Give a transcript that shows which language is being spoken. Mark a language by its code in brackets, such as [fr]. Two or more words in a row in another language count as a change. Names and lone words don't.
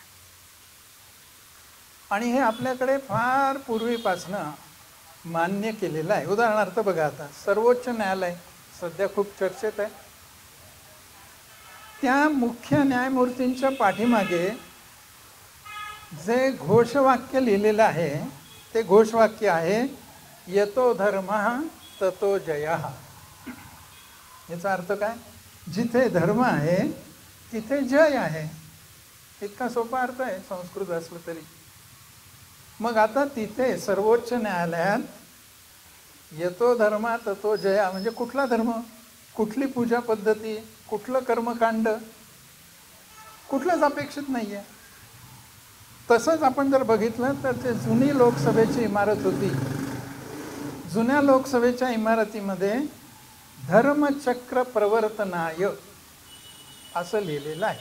[mr] आणि हे आपल्याकडे फार पूर्वीपासनं मान्य केलेलं आहे. उदाहरणार्थ बघा, आता सर्वोच्च न्यायालय सध्या खूप चर्चेत आहे. त्या मुख्य न्यायमूर्तींच्या पाठीमागे जे घोषवाक्य लिहिलेलं आहे ते घोषवाक्य आहे, [sa] यतो धर्मः ततो जयः. [mr] याचा अर्थ काय? जिथे धर्म आहे तिथे जय आहे. इतका सोपा अर्थ आहे संस्कृत असलं तरी. मग आता तिथे सर्वोच्च न्यायालयात [sa] यतो धर्म ततो जया [mr] म्हणजे कुठला धर्म, कुठली पूजा पद्धती, कुठलं कर्मकांड, कुठलंच अपेक्षित नाही आहे. तसंच आपण जर बघितलं तर ते जुनी लोकसभेची इमारत होती. जुन्या लोकसभेच्या इमारतीमध्ये [sa] धर्मचक्र प्रवर्तनाय [mr] असं लिहिलेलं आहे.